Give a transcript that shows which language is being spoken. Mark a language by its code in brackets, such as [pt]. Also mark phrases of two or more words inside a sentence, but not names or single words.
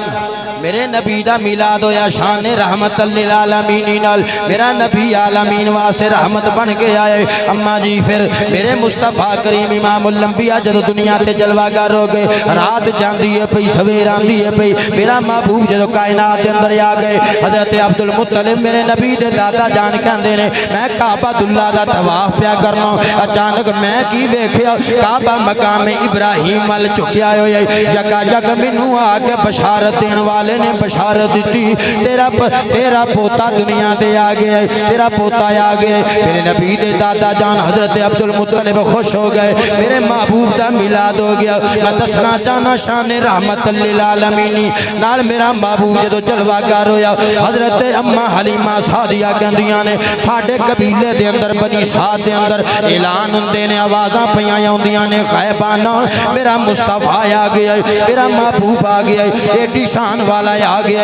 [pa] میرے نبی دا میلاد ہویا شان [ar] رحمةً للعالمين [pa] نال. میرا نبی عالمین واسطے رحمت بن کے آئے. اماں جی فیر میرے مصطفیٰ کریم [ar] إمام الأنبياء [pa] جدوں دنیا تے جلوہ گر ہو گئے، رات جاندی ہے پئی سویر آندی ہے پئی، میرا محبوب جدوں کائنات کے اندر آ گئے، حضرت عبدالمطلب میرے نبی دے دادا جان کہندے نے میں کعبۃ اللہ دا طواف پیا کرنا، اچانک میں کی ویکھیا کعبہ مقام ابراہیم ول جھکیا ہویا. جگا جگ مینوں آکے بشارت دینے والے نے بشارت دی تیرا پوتا دنیا تے آ گیا، تیرا پوتا آ گیا. میرے نبی دے دادا جان حضرت عبدالمطلب خوش ہو گئے، میرے محبوب دا میلاد ہو گیا. میں دسنا چاہنا شان [ar] رحمةً للعالمين [pa] نال میرا محبوب جدوں جلوہ گر ہویا، حضرت اماں حلیمہ سعدیہ کہندیاں نے ساڈے قبیلے دے اندر بنی سعد دے اندر اعلان ہوندے نے، آوازاں پئیاں آؤندیاں نے غیبانہ میرا مصطفیٰ آ گیا، میرا محبوب آ گیا، ایڈی شان والا آ گیا.